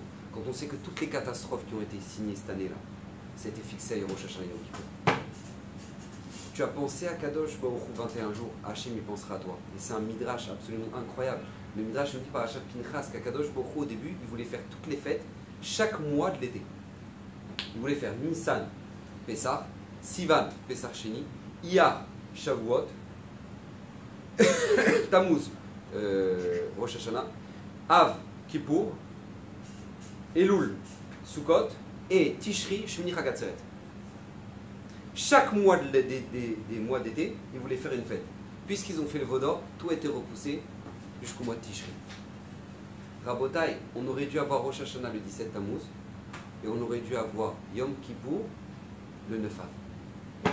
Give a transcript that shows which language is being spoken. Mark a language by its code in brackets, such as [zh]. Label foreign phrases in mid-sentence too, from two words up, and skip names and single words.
[fr] Quand on sait que toutes les catastrophes qui ont été signées cette année-là, ça a été fixé à Rosh Hashanah Yom Kippour. Tu as pensé à Kadosh Baruch Hu 21 jours, Hachem il pensera à toi. Et c'est un midrash absolument incroyable. Le midrash nous dit par Hachem Pinchas qu'Akadosh Baruch Hu au début, il voulait faire toutes les fêtes chaque mois de l'été. Il voulait faire Nissan, Pessah, Sivan, Pessah Sheni, Iyar, Shavuot, Tammuz, Rosh Hashanah, Av, Kippour, Elul, Sukkot et Tishri, Shmini Chagatzeret. Chaque mois des mois d'été, ils voulaient faire une fête. Puisqu'ils ont fait le Vaudor, tout a été repoussé jusqu'au mois de Tishri. Rabotai, on aurait dû avoir Rosh Hashanah le 17 Tammuz et on aurait dû avoir Yom Kippour le 9 Av.